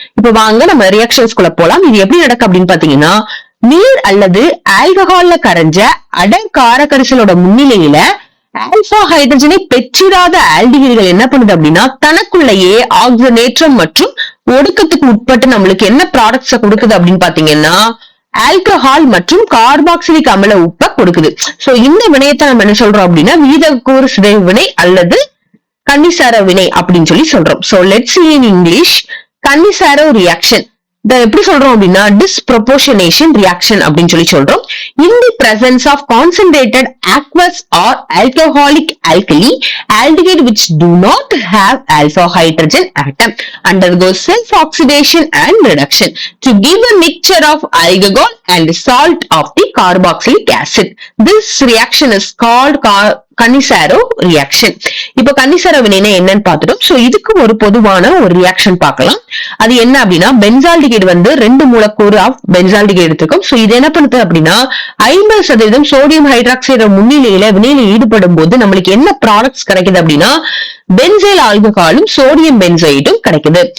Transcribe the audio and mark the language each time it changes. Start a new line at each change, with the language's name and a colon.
Tamil: இப்ப வாங்க நம்ம ரியாக்ஷன்ஸ்குள்ள போலாம். இது எப்படி நடக்க அப்படின்னு பாத்தீங்கன்னா, நீர் அல்லது ஆல்கஹால்ல கரைஞ்ச அடர் காரக்கரிசலோட முன்னிலையில ஆல்பா ஹைட்ரஜனை பெற்றிராத ஆல்டிஹைடுகள் என்ன பண்ணுது அப்படின்னா தனக்குள்ளேயே ஆக்சிஜனேற்றம் மற்றும் ஒடுக்கத்துக்கு உட்பட்டு நம்மளுக்கு என்ன ப்ராடக்ட்ஸ கொடுக்குது அப்படின்னு பாத்தீங்கன்னா ஆல்கஹால் மற்றும் கார்பாக்சிலிக் அமில உப்பை கொடுக்குது. சோ இந்த வினையத்தை நம்ம என்ன சொல்றோம் அப்படின்னா விகிதக்கூறு சிதைவு வினை அல்லது கன்னிசாரோ வினை அப்படின்னு சொல்றோம்.
English: so let's see in English
Tamil: Cannizzaro reaction. எப்படி சொல்றோம் அப்படின்னா டிஸ்ப்ரொபோர்ஷனேஷன் ரியாக்ஷன் அப்படின்னு சொல்றோம்.
English: In the presence of concentrated aqueous or alcoholic alkali, aldehyde which do not have alpha hydrogen atom undergoes self-oxidation and reduction to give a mixture of alcohol and salt of the carboxylic acid. This reaction is called Cannizzaro reaction.
Tamil: இப்ப Cannizzaro வினைனா என்னன்னு பார்த்துட்டோம். So இதுக்கு ஒரு பொதுவான ஒரு reaction பார்க்கலாம். அது என்ன அப்படின்னா பென்சால்டிகைடு 2 மூலக்கூறு ஆஃப் பென்சால்டிகைடு எடுத்திருக்கோம். சோ இது என்ன பண்ணுது அப்படின்னா 50% சோடியம் ஹைட்ராக்சைடு முன்னிலையில வினையில ஈடுபடும் போது நம்மளுக்கு என்ன ப்ராடக்ட்ஸ் கிடைக்குது அப்படின்னா பென்சைல் ஆல்கஹாலும் சோடியம் பென்சைடும் கிடைக்குது.